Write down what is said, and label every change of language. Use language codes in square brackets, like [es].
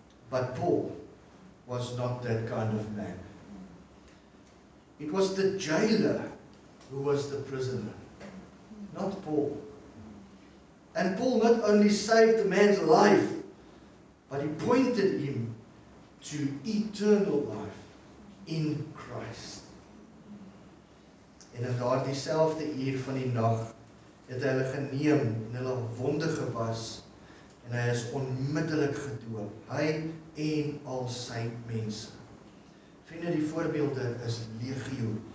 [en] But Paul was not that kind of man. It was the jailer who was the prisoner, not Paul. And Paul not only saved the man's life, but he pointed him to eternal life in Christ. [af] En in daardie selfde uur van die nag het hy hulle geneem en hulle wonde gewas en hy is onmiddellik gedoop, hy en al sy mense. Vriende, die voorbeelde is legio.